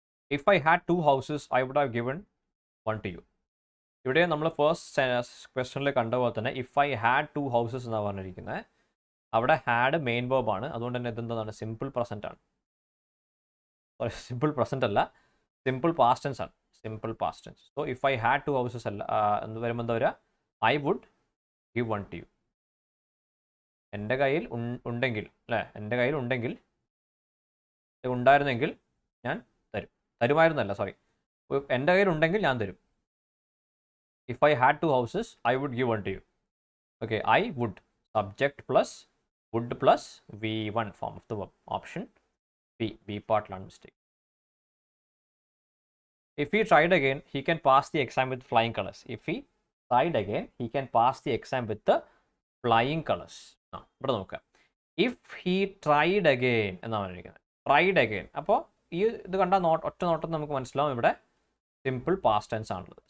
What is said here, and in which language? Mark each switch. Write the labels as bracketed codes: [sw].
[en] If I had two houses, I would have given 1 to you. [ml] ഇവിടെ നമ്മൾ first ക്വസ്റ്റനിൽ കണ്ട പോലെ തന്നെ [en] if I had 2 houses [ml] എന്നാണ് പറഞ്ഞിരിക്കുന്നത്. അവിടെ ഹാഡ് മെയിൻ വേർബ് ആണ്, അതുകൊണ്ട് തന്നെ ഇതെന്താണ് സിമ്പിൾ പ്രസന്റ് ആണ്. സോറി, സിമ്പിൾ പ്രസന്റ് അല്ല, സിമ്പിൾ പാസ്റ്റ് ടെൻസ് ആണ്. Simple past tense. So [en] if I had 2 houses [ml] അല്ല എന്ന് വരുമ്പോൾ എന്താ വരിക, [en] I would give 1 to you. [ml] എൻ്റെ കയ്യിൽ ഉണ്ടെങ്കിൽ അല്ലേ, എൻ്റെ കയ്യിൽ ഉണ്ടെങ്കിൽ ഉണ്ടായിരുന്നെങ്കിൽ ഞാൻ തരും. തരുമായിരുന്നല്ല, സോറി, എൻ്റെ കയ്യിൽ ഉണ്ടെങ്കിൽ ഞാൻ തരും. [en] If I had 2 houses, I would give 1 to you. Okay, I would, subject plus would plus V1 form of the verb. Option B part land mistake. If he tried again, he can pass the exam with flying colors. If he tried again, he can pass the exam with the flying colors. [ml] ഇവിടെ നോക്കാം. [en] If he tried again [ml] എന്നാണ് പറഞ്ഞിരിക്കുന്നത്. [en] Tried again. [ml] അപ്പോൾ ഇത് കണ്ട ഒറ്റ നോട്ടം നമുക്ക് മനസ്സിലാവും ഇവിടെ സിമ്പിൾ പാസ്റ്റ് ടെൻസ് ആണുള്ളത്.